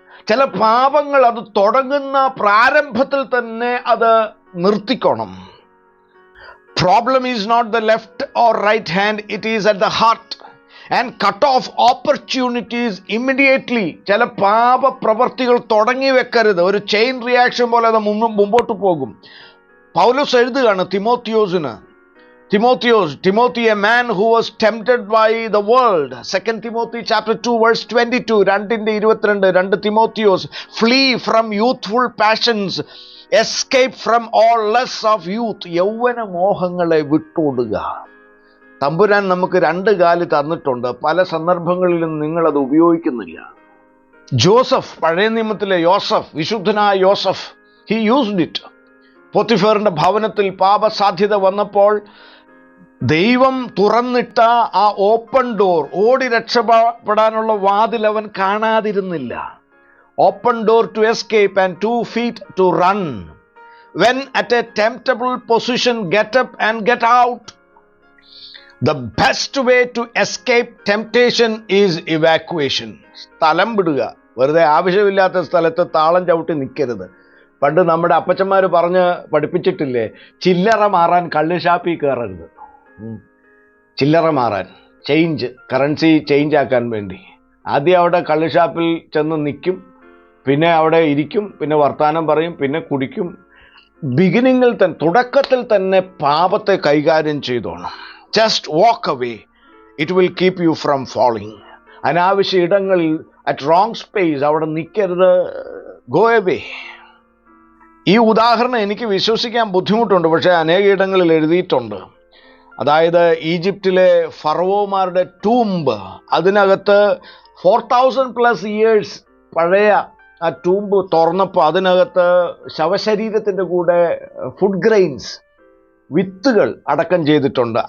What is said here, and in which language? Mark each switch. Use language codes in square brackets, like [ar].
[ml] ചില പാപങ്ങൾ അത് തുടങ്ങുന്ന പ്രാരംഭത്തിൽ തന്നെ അത് നിർത്തിക്കോണം. [en] Problem is not the left or right hand, it is at the heart. And cut off opportunities immediately. [ml] ചില പാപപ്രവർത്തികൾ തുടങ്ങി വെക്കരുത്. ഒരു ചെയിൻ റിയാക്ഷൻ പോലെ അത് മുമ്പോട്ട് പോകും. പൗലോസ് എഴുതുകയാണ് [en] Timothy, a man who was tempted by the world. 2 Timothy chapter 2:22. 2 Timotheus. Flee from youthful passions. Escape from all lusts of youth. [ml] യൗവന മോഹങ്ങളെ വിട്ടോടുക. തമ്പുരാൻ നമുക്ക് 2 കാല് തന്നിട്ടുണ്ട്. പല സന്ദർഭങ്ങളിലും നിങ്ങളത് ഉപയോഗിക്കുന്നില്ല. ജോസഫ്, പഴയ നിയമത്തിലെ യോസഫ്, വിശുദ്ധനായ യോസഫ്, [en] He used it. [ml] പോത്തിഫറിന്റെ ഭവനത്തിൽ പാപസാധ്യത വന്നപ്പോൾ ദൈവം തുറന്നിട്ട ആ ഓപ്പൺ ഡോർ, ഓടി രക്ഷപ്പെടാനുള്ള വാതിൽ അവൻ കാണാതിരുന്നില്ല. [en] Open door to escape and 2 feet to run. When at a temptable position, get up and get out. The best way to escape temptation is evacuation. [ml] സ്ഥലം വിടുക. വെറുതെ ആവശ്യമില്ലാത്ത സ്ഥലത്ത് താളം ചവിട്ടി നിൽക്കരുത്. പണ്ട് നമ്മുടെ അപ്പച്ചന്മാർ പറഞ്ഞ് പഠിപ്പിച്ചിട്ടില്ലേ, ചില്ലറ മാറാൻ കള്ള് ഷാപ്പിൽ കയറരുത്. ചില്ലറ മാറാൻ, കറൻസി ചേഞ്ച് ആക്കാൻ വേണ്ടി ആദ്യം അവിടെ കള്ള് ഷാപ്പിൽ ചെന്ന് നിൽക്കും, പിന്നെ അവിടെ ഇരിക്കും, പിന്നെ വർത്തമാനം പറയും, പിന്നെ കുടിക്കും. ബിഗിനിങ്ങിൽ തന്നെ, തുടക്കത്തിൽ തന്നെ പാപത്തെ കൈകാര്യം ചെയ്തോണം. [en] Just walk away. It will keep you from falling. [ml] അനാവശ്യ ഇടങ്ങളിൽ, [en] at wrong space [ml] അവിടെ നിൽക്കരുത്. [en] Go away. [ml] ഈ ഉദാഹരണം എനിക്ക് വിശ്വസിക്കാൻ ബുദ്ധിമുട്ടുണ്ട്, പക്ഷേ അനേക ഇടങ്ങളിൽ എഴുതിയിട്ടുണ്ട്. അതായത് ഈജിപ്തിലെ ഫറവോമാരുടെ ടൂംബ്, അതിനകത്ത് 4000+ years പഴയ ആ ടൂംബ് തുറന്നപ്പോൾ അതിനകത്ത് ശവശരീരത്തിൻ്റെ കൂടെ ഫുഡ് ഗ്രെയിൻസ്, വിത്തുകൾ അടക്കം ചെയ്തിട്ടുണ്ട്.